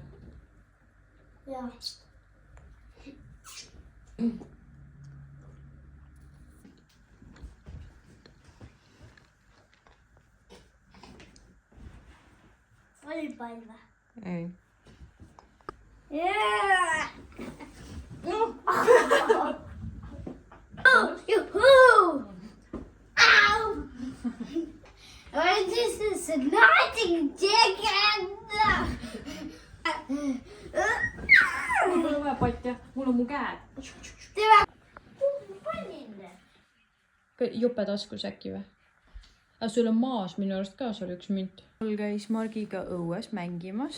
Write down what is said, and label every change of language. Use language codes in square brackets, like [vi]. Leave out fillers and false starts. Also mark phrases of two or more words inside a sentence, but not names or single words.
[et] Jah. Oli pall või? Ei. Yeah! Juhuu! Au! [en] What is this exciting chicken? [et] Mul pole vaja patja, mul on mu käed. Jope taskus äkki või? Aga sul on maas minu arust ka seal üks münt. Mul käis Margiga õues mängimas.